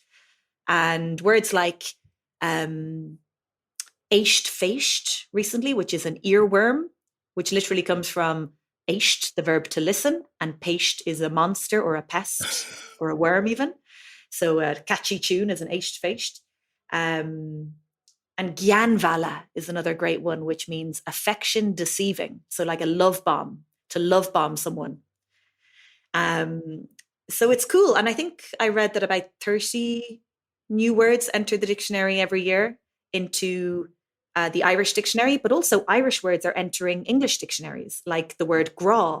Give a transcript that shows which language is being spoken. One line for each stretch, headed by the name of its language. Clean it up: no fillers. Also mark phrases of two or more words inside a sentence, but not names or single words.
English: And words like
Irish: éist féist
English: recently, which is an earworm, which literally comes from éist, the verb to listen, and péist is a monster or a pest or a worm even. So a catchy tune is an
Irish: éist féist.
English: And gyanvala is another great one, which means affection deceiving. So like a love bomb, to love bomb someone. So it's cool. And I think I read that about 30 new words enter the dictionary every year into the Irish dictionary, but also Irish words are entering English dictionaries, like the word gra.